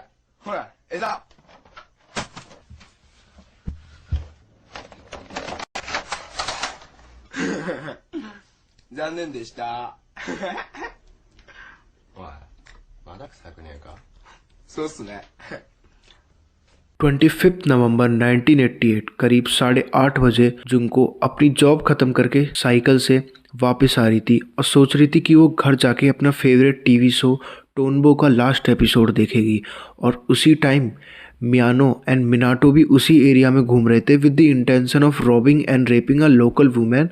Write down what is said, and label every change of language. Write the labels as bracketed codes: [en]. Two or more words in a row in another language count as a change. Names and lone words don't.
[ja] ほら枝。残念でした。おい、まだ臭くねえか。そうっすね。 [hi] 25 नवंबर 1988 करीब 8:30 बजे जुंको अपनी जॉब ख़त्म करके साइकिल से वापस आ रही थी और सोच रही थी कि वो घर जाके अपना [en] favorite TV show [hi] टोनबो का [en] last episode [hi] देखेगी। और उसी टाइम मियानो एंड मिनाटो भी उसी एरिया में घूम रहे थे [en] with the intention of robbing and raping a local woman.